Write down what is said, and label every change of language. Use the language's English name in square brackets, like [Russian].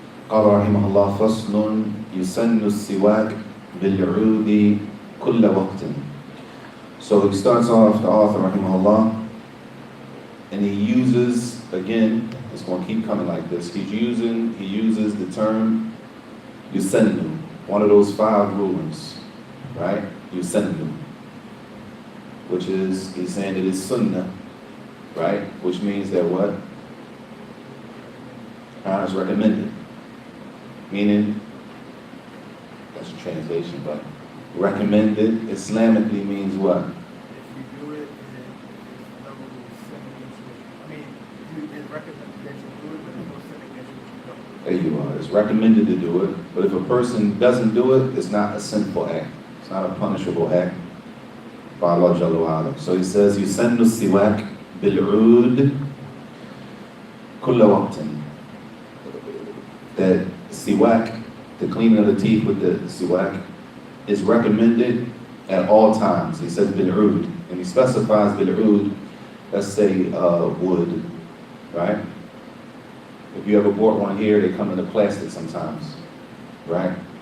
[Arabic] قال رحمه الله فصل يسن السواك بالعود كل وقت. [English] So he starts off, the author rahimahullah, and he uses, again, it's going to keep coming like this. He uses the term yusannu, one of those 5 rulings, right? Yusannu, which is, he's saying it is sunnah, right? Which means that what? It's recommended. Meaning, that's a translation, but recommended Islamically means what? If you do it, it's double sin against you. I mean, it's recommended that you do it, but there's no sin against you. There you are. It's recommended to do it, but if a person doesn't do it, it's not a sinful act. It's not a punishable act by Allah Jalla wa Ala. So he says, [Arabic] يُسَنُّ السِّوَاكِ بِالْعُودِ كُلَّ وَقْتٍ. [English] That siwak, the cleaning of the teeth with the siwak, is recommended at all times. He says bil-ud, and he specifies bil-ud, let's say wood, right? If you ever bought one here, they come in the plastic sometimes, right?